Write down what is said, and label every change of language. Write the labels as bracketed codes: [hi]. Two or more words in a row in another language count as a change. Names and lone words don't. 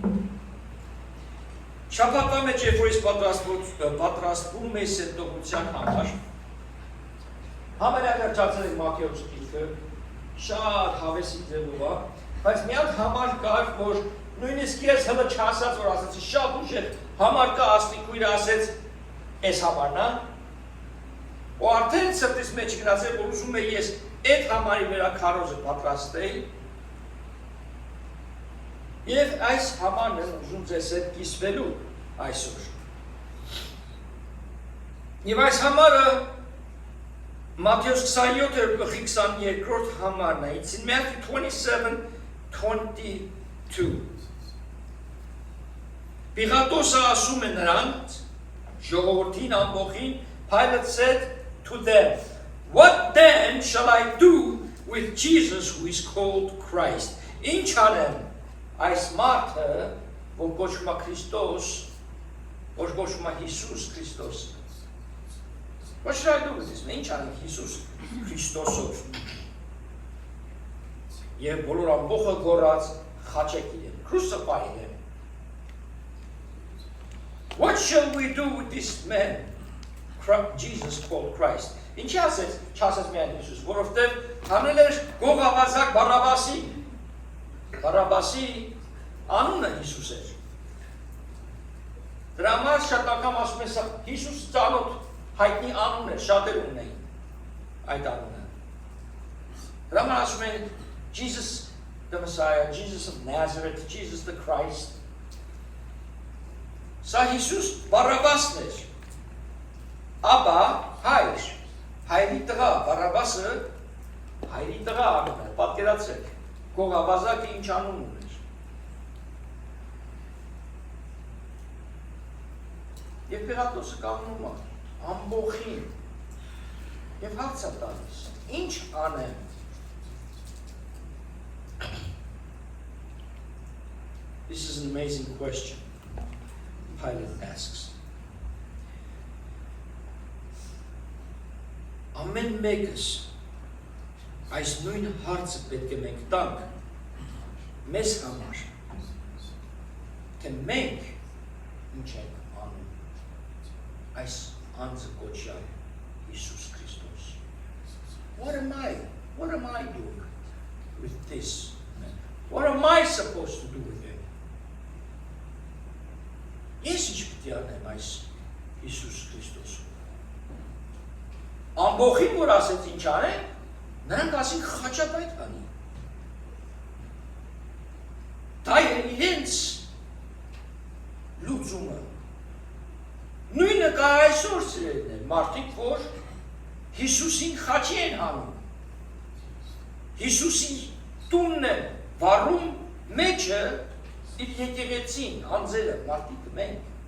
[hy] Շաբաթվա մեջ երբ որ ես պատրաստվում ես այդ տողության համար, համենավերջացել եմ Մատթեոս գիրքը, շատ հավեսի ձևով է, բայց մի հատ համար կար, որ նույնիսկ ես հլը չասած, որ ասացի շատ ուժեղ համար կա, աստիկույրը ասեց, այս համարն է, ու արդեն սրտիս մեջ գնացել, որ ուզում է ես այդ համարի վրա քարոզը պատրաստեի, և այս համարն եմ ուզում ձեզ հետ կիսվելու այսօր։ Եվ այս համարը Մատթեոս 27:22 համարն է, [en] it's in Matthew 27:22. [hy] Պիղատոսը ասում է նրանց, ժողովրդին ամբողջին, [en] Pilate said to them, "What then shall I do with Jesus who is called Christ?" [hy] Ինչ անեմ այս մարդը, որ կոչվում է Քրիստոս, որ կոչվում է Հիսուս Քրիստոս։ [en] What should I do with this man? [hy] Ինչ անեմ Հիսուս Քրիստոսով։ Եվ բոլոր ամբողջը գոռաց խաչեք իրեն, [en] crucify him. What shall we do with this man, Jesus called Christ? [hy] Ինչ ասեց, չասեց միայն Հիսուս, որովհետև հանել էր գողավազակ Բարաբասի անունը Հիսուս էր։ Դրա համար շատ անգամ ասում են, Հիսուս ծանոթ հայտնի անուն էր, շատեր ունեին այդ անունը։ Դրա համար ասում են [en] Jesus the Messiah, Jesus of Nazareth, Jesus the Christ. [hy] Սա Հիսուս Բարաբասն էր, ապա հայրի տղա, Բարաբասը հայրի տղա անուն էր, պատկերացրեք, գողավազակը ինչ անուն ուներ։ Եվ Պիղատոսը կանգնում է, ամբողջին, և հարց է տալիս, ինչ անեմ։ [en] This is an amazing question. Pilate asks. [hy] Ամեն մեկս այս նույն հարցը պետք է մենք տանք մեզ համար, թե մենք ինչ ենք անում այս անձը կոչյալ Հիսուս Քրիստոս։ [en] What am I doing with this man? What am I supposed to do with him? [hy] Ես ինչ պիտի անեմ այս Հիսուս Քրիստոսում։ Ամբողջին որ ասեց ինչ անեն, նրանք ասին խաչապայտ անի։ Դա է իրենց լուծումը։ Նույնը կա այսօր սիրելիներ, մարդիկ, որ Հիսուսին խաչի են հանում։ Հիսուսի տունն են վառում մեջը իր եկեղեցին, անձերը, մարդիկ մենք։